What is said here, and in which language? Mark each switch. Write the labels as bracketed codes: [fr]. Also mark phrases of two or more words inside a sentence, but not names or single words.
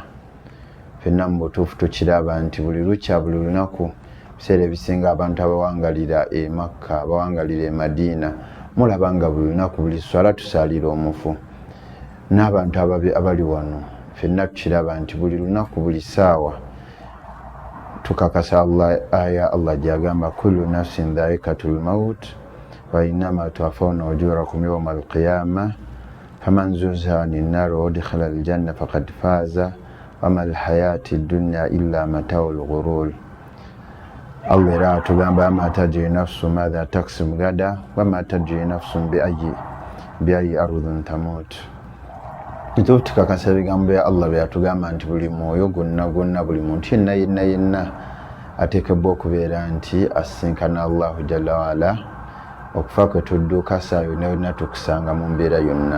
[lg] Ffenna mu butuufu tukiraba nti buli lukya, buli lunaku, biseera ebisinga abantu abawangalira e Makka, abawangalira e Madiina, mulaba nga buli lunaku, buli swala tusaalira omufu. N'abantu abali wano ffenna tukiraba nti buli lunaku, buli ssaawa tukakasa aya Allah gy'agamba [ar] كل نفس ذائقة الموت وإنما توفون أجوركم يوم القيامة فمن زحزح عن النار وأدخل الجنة فقد فاز وما الحياة الدنيا إلا متاع الغرور. [lg] Allah era atugamba [ar] ما تدري نفس ماذا تكسب غدا وما تدري نفس بأي أرض تموت. [lg] Nituufu tukakasa ebigambo bya Allah byatugamba nti buli mwoyo gwonna, buli muntu yenna ateekebwa okubeera nti asisinkana [ar] الله جل وعلا. [lg] Okufa kwe tudduka saa yonna tukusanga mu mbeera yonna.